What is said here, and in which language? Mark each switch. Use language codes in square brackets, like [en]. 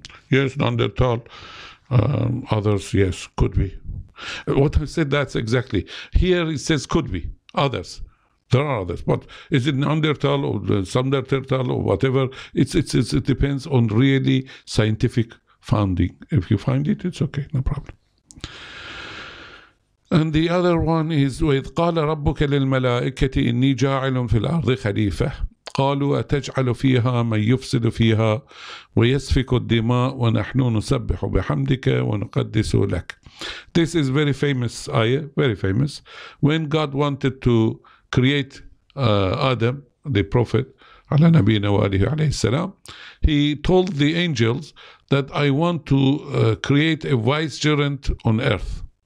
[en] Yes, Neanderthal, others, yes, could be. What I said, that's exactly. Here it says could be, others. There are others, but is it Neanderthal or some Neanderthal or whatever? It depends on really scientific founding. If you find it, it's okay, no problem. And the other one is [ar] وَإِذْ قَالَ رَبُّكَ لِلْمَلَائِكَةِ إِنِّي جَاعِلٌ فِي الْأَرْضِ خَلِيفَةً قالوا أتجعل فيها من يفسد فيها ويسفك الدماء ونحن نسبح بحمدك ونقدس لك. [en] This is very famous ayah, very famous. When God wanted to create Adam, the prophet, [ar] على نبينا وآله عليه السلام, [en] he told the angels that I want to create a vicegerent on earth.